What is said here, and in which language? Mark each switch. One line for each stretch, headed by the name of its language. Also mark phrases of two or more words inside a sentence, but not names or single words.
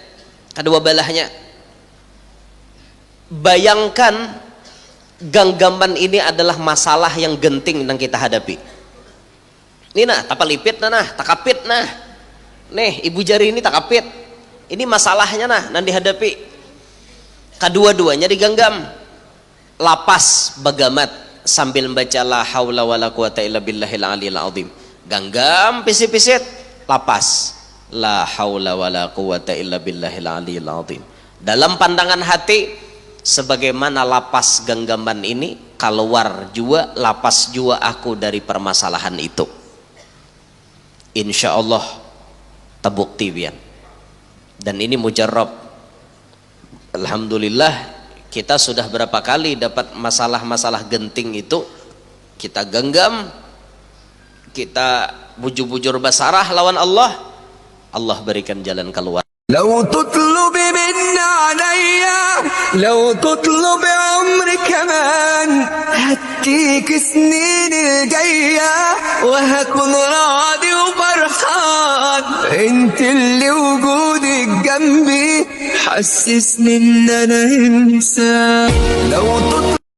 Indonesian: Bayangkan ganggaman ini adalah masalah yang genting yang kita hadapi.
Banjar: Ini nah tapalipit nah takapit nah.
Indonesian: Nih ibu jari ini takapit. Ini masalahnya nah nan dihadapi. Kedua-duanya diganggam.
Banjar: Lapas bagamat sambil membaca
Arabic: لا حول ولا قوة إلا بالله العلي العظيم.
Banjar: Ganggam pisit-pisit, lapas
Arabic: لا حول ولا قوة إلا بالله العلي العظيم.
Indonesian: Dalam pandangan hati, sebagaimana lapas genggaman ini keluar jua, lapas jua aku dari permasalahan itu.
Arabic: إن شاء الله
Indonesian: terbukti bian. Dan ini mujarab. Alhamdulillah kita sudah berapa kali dapat masalah-masalah genting itu, kita genggam, kita bujur-bujur basarah lawan Allah, Allah berikan jalan keluar.
Arabic: لو تطلب مني عليا لو تطلب عمري كمان هديك سنين الجاية وهكون راضي وفرحان انت اللي وجودك جنبي حسسني ان انا انسان لو تطلب